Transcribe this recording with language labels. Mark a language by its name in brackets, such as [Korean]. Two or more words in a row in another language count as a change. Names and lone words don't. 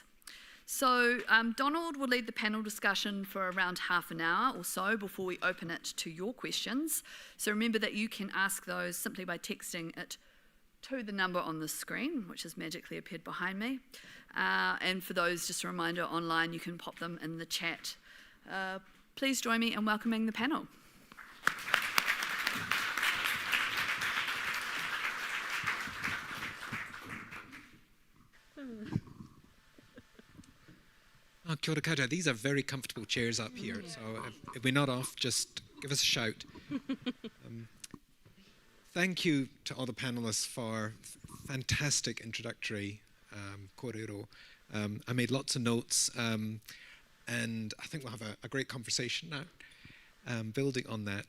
[English] So Donald will lead the panel discussion for around half an hour or so before we open it to your questions. So remember that you can ask those simply by texting it to the number on the screen, which has magically appeared behind me. And for those, just a reminder, online, you can pop them in the chat. Please join me in welcoming the panel. [Māori] Oh, kia ora koutou. [English] These are very comfortable chairs up here, so if we're not off, just give us a shout. Thank you to all the panellists for fantastic introductory Kōrero. I made lots of notes, and I think we'll have a great conversation now, building on that.